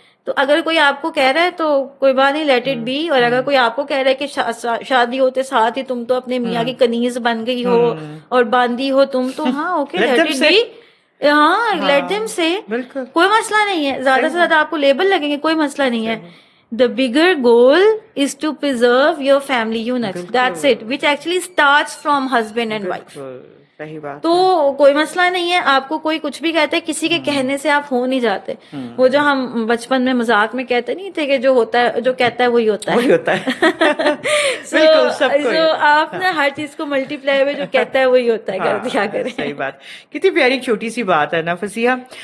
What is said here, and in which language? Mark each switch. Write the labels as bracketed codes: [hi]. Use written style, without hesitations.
[hi] तो अगर कोई आपको कह रहा है तो कोई बात नहीं, [en] Let it be. [hi] और अगर कोई आपको कह रहा है कि शादी होते साथ ही तुम तो अपने मियाँ की कनीज बन गई हो और बांधी हो तुम, तो हाँ [en] Okay, let it be. [hi] हाँ, [en] let them say, [hi] कोई मसला नहीं है. ज्यादा से ज्यादा आपको लेबल लगेंगे, कोई मसला नहीं है. [en] The bigger goal is to preserve your family unit. That's it, which actually starts from husband and wife. [hi] सही बात. तो कोई मसला नहीं है. आपको कोई कुछ भी कहते है, किसी के कहने से आप हो नहीं जाते. वो जो हम बचपन में मजाक में कहते नहीं थे कि जो होता है, जो कहता है वही होता है, वही होता है. so आप ना हर चीज को मल्टीप्लाई में जो कहता है वही होता है, कर दिया करें. सही बात. कितनी प्यारी छोटी सी बात है ना फसिया.